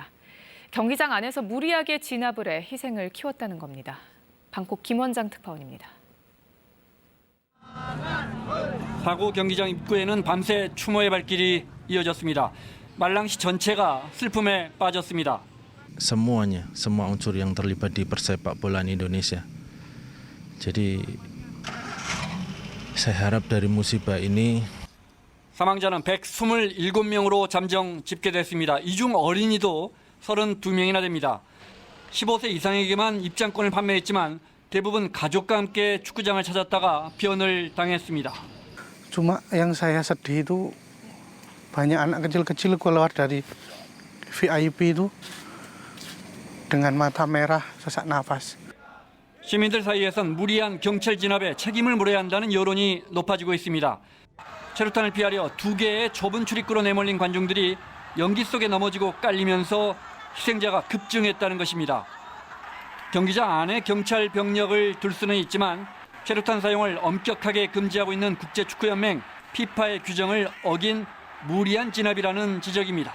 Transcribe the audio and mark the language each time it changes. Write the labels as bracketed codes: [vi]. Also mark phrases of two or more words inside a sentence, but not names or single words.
[ko] 경기장 안에서 무리하게 진압을 해 희생을 키웠다는 겁니다. 방콕 김원장 특파원입니다. 사고 경기장 입구에는 밤새 추모의 발길이 이어졌습니다. 말랑시 전체가 슬픔에 빠졌습니다. [id] Semuanya, semua unsur yang terlibat di persepak bolaan Indonesia. Jadi saya harap dari musibah ini [ko] 사망자는 127명으로 잠정 집계됐습니다. 이 중 어린이도 32명이나 됩니다. 15세 이상에게만 입장권을 판매했지만 대부분 가족과 함께 축구장을 찾았다가 피언을 당했습니다. [id] Cuma yang saya sedih itu banyak anak kecil-kecil keluar dari VIP itu dengan mata merah, sesak nafas. [ko] 시민들 사이에선 무리한 경찰 진압에 책임을 물어야 한다는 여론이 높아지고 있습니다. 체류탄을 피하려 2개의 좁은 출입구로 내몰린 관중들이 연기 속에 넘어지고 깔리면서 희생자가 급증했다는 것입니다. 경기장 안에 경찰 병력을 둘 수는 있지만 체류탄 사용을 엄격하게 금지하고 있는 국제축구연맹 피파의 규정을 어긴 무리한 진압이라는 지적입니다.